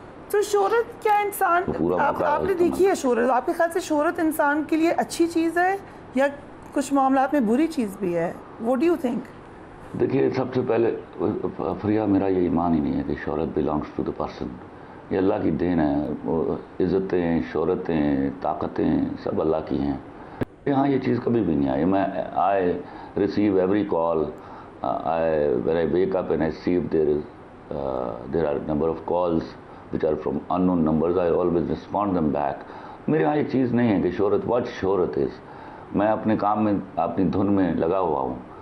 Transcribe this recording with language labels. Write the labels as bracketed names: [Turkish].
[Urdu] تو شہرت کیا انسان, آپ نے دیکھی ہے شہرت, آپ کے خیال سے شہرت انسان کے لیے اچھی چیز ہے یا کچھ معاملات میں بری چیز بھی ہے؟ [English] What do you think؟ [Urdu] دیکھیے, سب سے پہلے فریہ میرا یہ ایمان ہی نہیں ہے کہ شہرت [English] Belongs to the person. [Urdu] یہ اللہ کی دین ہے. عزتیں, شہرتیں, طاقتیں سب اللہ کی ہیں. یہاں یہ چیز کبھی بھی نہیں آئی. [English] میں I receive every call. when I wake up and I see there are number of calls which are from unknown numbers, I always respond them back. [Urdu] میرے یہاں یہ چیز نہیں ہے کہ شہرت, what شہرت is. میں اپنے کام میں اپنی دھن میں لگا ہوا ہوں.